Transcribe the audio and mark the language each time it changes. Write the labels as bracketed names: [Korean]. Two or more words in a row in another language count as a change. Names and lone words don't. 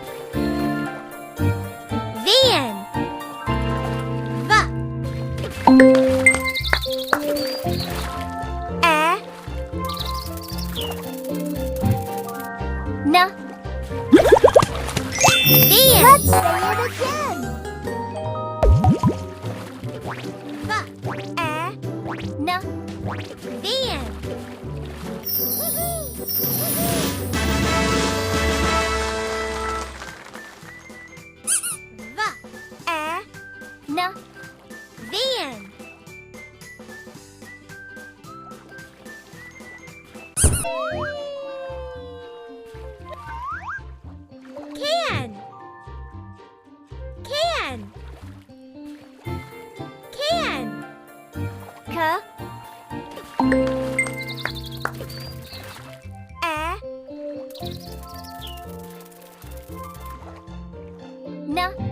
[English] Van. Va. Na. Van. Let's say it again. Va. Na. Van. Va. Na. Van. Can. Can. Can. Ca. Na.